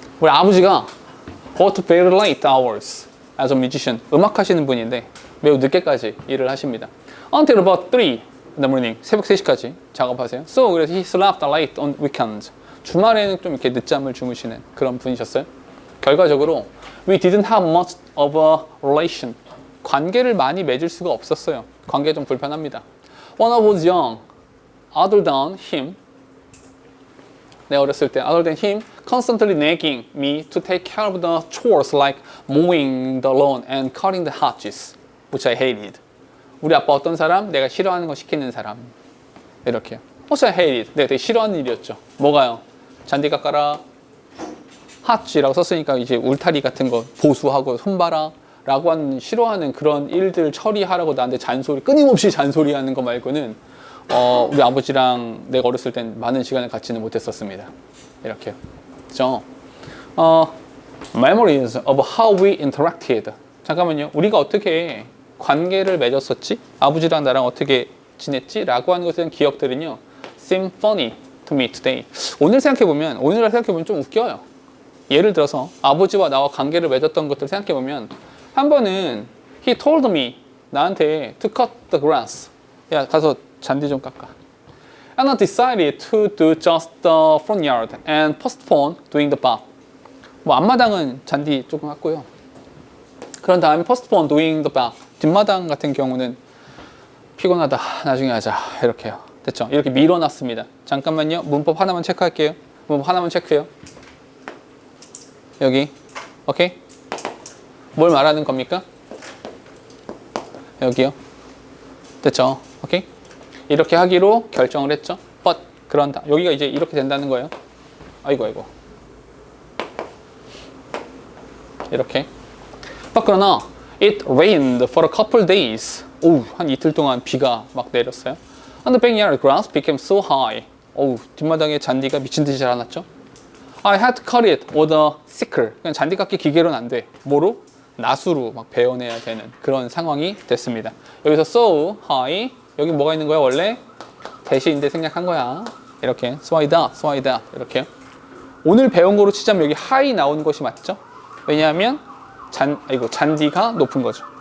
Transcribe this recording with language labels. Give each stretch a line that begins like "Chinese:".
Korean: 우리 아버지가
English: worked very late hours as a musician.
Korean: 음악 하시는 분인데 매우 늦게까지 일을 하십니다.
English: Until about 3 in the morning.
Korean: 새벽 3시까지 작업하세요.
English: So 그래서 he slept late on weekends.
Korean: 주말에는 좀 이렇게 늦잠을 주무시는 그런 분이셨어요. 결과적으로
English: we didn't have much of a relation.
Korean: 관계를 많이 맺을 수가 없었어요. 관계가 좀 불편합니다.
English: When I was young, other than him,
Korean: 내가 어렸을 때,
English: other than him, constantly nagging me to take care of the chores like mowing the lawn and cutting the hedges, which I hated.
Korean: 우리 아빠 어떤 사람? 내가 싫어하는 거 시키는 사람. 이렇게요.
English: Which I hated.
Korean: 내가 되게 싫어하는 일이었죠. 뭐가요? 잔디 깎아라. hedge라고 썼으니까 이제 울타리 같은 거 보수하고 손봐라. 라고 하는 싫어하는 그런 일들 처리하라고 나한테 끊임없이 잔소리하는 거 말고는 우리 아버지랑 내가 어렸을 땐 많은 시간을 같이는 못했었습니다. 이렇게요. 그죠?
English: Memories of how we interacted.
Korean: 잠깐만요. 우리가 어떻게 관계를 맺었었지? 아버지랑 나랑 어떻게 지냈지? 라고 하는 것에 대한 기억들은요.
English: seem funny to me today.
Korean: 오늘날 생각해보면 좀 웃겨요. 예를 들어서 아버지와 나와 관계를 맺었던 것들을 생각해보면 한 번은
English: he told me
Korean: 나한테
English: to cut the grass.
Korean: 야 가서 잔디 좀 깎아.
English: And I decided to do just the front yard and postpone doing the back.
Korean: 뭐 앞마당은 잔디 조금 깎고요. 그런 다음에
English: postpone doing the back.
Korean: 뒷마당 같은 경우는 피곤하다. 나중에 하자. 이렇게요. 됐죠? 이렇게 밀어놨습니다. 잠깐만요. 문법 하나만 체크할게요. 문법 하나만 체크해요. 여기. 오케이? 뭘 말하는 겁니까? 여기요. 됐죠? 오케이? 이렇게 하기로 결정을 했죠. But 그런다. 여기가 이제 이렇게 된다는 거예요. 아이고. 이렇게.
English: But
Korean: 그러나
English: it rained for a couple days.
Korean: 한 이틀 동안 비가 막 내렸어요.
English: And the backyard grass became so high.
Korean: 뒷마당에 잔디가 미친 듯이 자라났죠.
English: I had to cut it with a sickle.
Korean: 그냥 잔디 깎기 기계로는 안 돼. 뭐로? 낫으로 막 베어내야 되는 그런 상황이 됐습니다. 여기서
English: so high.
Korean: 여기 뭐가 있는 거야 원래? 대시인데 생략한 거야. 이렇게 스와이다 이렇게. 오늘 배운 거로 치자면 여기 high 나오는 것이 맞죠? 왜냐하면 잔디가 높은 거죠.